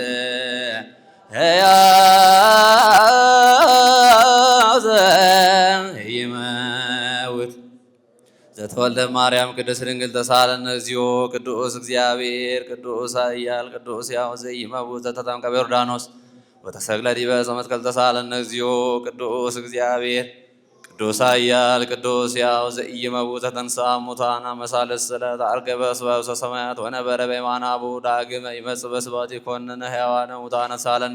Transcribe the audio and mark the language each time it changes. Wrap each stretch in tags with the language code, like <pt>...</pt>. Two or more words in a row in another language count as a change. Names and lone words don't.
<gez>ሕያው ዘኢይመውት ዘተወልደ ማርያም ቅድስት ድንግል ተሳሃለነ እግዚኦ ቅዱስ እግዚአብሔር ቅዱስ ኃያል ቅዱስ ሕያው ዘኢይመውት ዘተጠምቀ በዮርዳኖስ ወተሰቅለ ዲበ ዕፀ መስቀል ተሳሃለነ እግዚኦ ቅዱስ እግዚአብሔር ቅዱስ ኃያል ቅዱስ ሕያው ዘኢይመውት ተንሥአ እሙታን አመሳለስ ዕለት ዐርገ በስብሐት ሰማያት ወነበረ በየማነ አቡሁ ዳግመ ይመጽእ በስብሐት ይኰንነ ሕያዋነ ሙታነ ተሳሃለነ</gez>